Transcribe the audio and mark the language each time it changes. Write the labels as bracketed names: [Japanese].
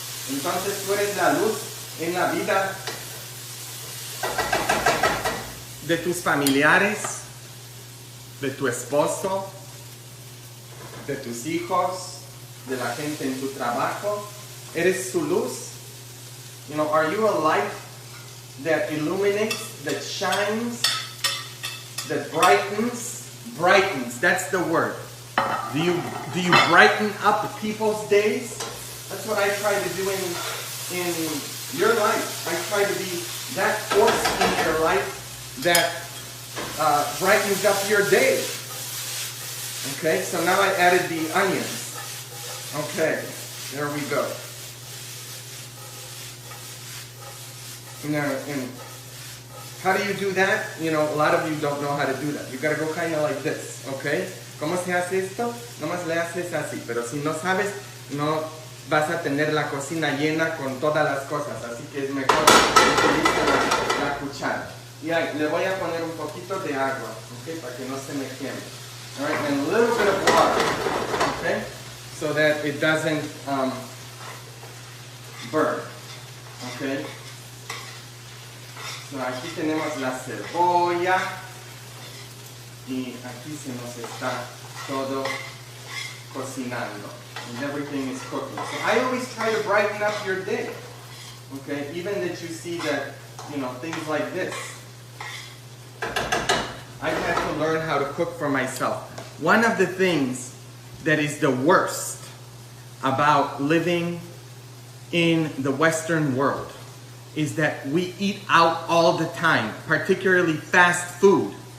[Spanish] Entonces tú eres la luz en la vida de tus familiares, de tu esposo, de tus hijos, de la gente en tu trabajo. Eres su luz. [English] You know, are you a light that illuminates, that shines, that brightens? Brightens, that's the word. Do you brighten up people's days? That's what I try to do in your life. I try to be that force in your life that brightens up your day. Okay, so now I added the onions. Okay, there we go. Now, and how do you do that? You know, a lot of you don't know how to do that. You gotta go kind of like this, okay? [Spanish] ¿Cómo se hace esto? Nomás le haces así, pero si no sabes, no vas a tener la cocina llena con todas las cosas, así que es mejor utilizar la cuchara. Y ahí, le voy a poner un poquito de agua, okay, para que no se me queme. [English] All right, and a little bit of water, okay, so that it doesn't burn, okay. [Spanish] So aquí tenemos la cebolla y aquí se nos está todo cocinando. [English] And everything is cooking. So I always try to brighten up your day. Okay, even that you see that, you know, things like this. I had to learn how to cook for myself. One of the things that is the worst about living in the Western world is that we eat out all the time, particularly fast food.